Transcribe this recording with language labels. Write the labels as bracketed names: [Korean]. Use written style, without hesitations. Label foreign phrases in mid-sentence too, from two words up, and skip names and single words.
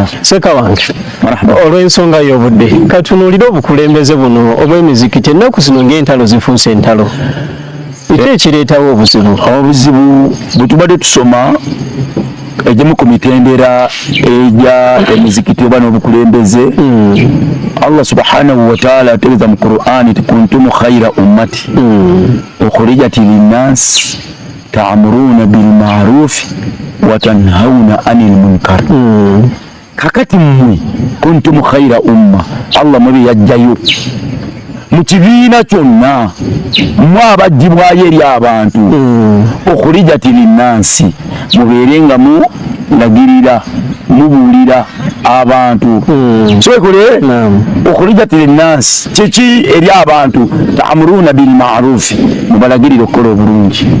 [Ganda] seka wange olw'ensonga y'obudde katunuulire obukulembeze buno obw'emizikiti ennaku zino ng'entalo zifuuse entalo eki ekireetawo obuzibu bwe tubadde tusoma egimu ku mitendera egya emizikiti oba n'obukulembeze Allah [Arabic] سبحانه وتعالى [Ganda] ategeeza mu Qur'ani ti [Arabic] كنتم خير أمة أخرجت للناس تأمرون بالمعروف و تنهون عن المنكر [Ganda] kakati mmwe [Arabic] كنتم خير أمة [Ganda] Allah mwe yajjayo mu kibiina kyonna mwe abaggyibwayo eri abantu [Arabic] أخرجت للناس [Ganda] mubeerenga mulagirira mubuulira abantu kyekole [Arabic] أخرجت للناس [Ganda] kiki eri abantu [Arabic] تأمرون بالمعروف [Ganda] mubalagirira okukola obulungi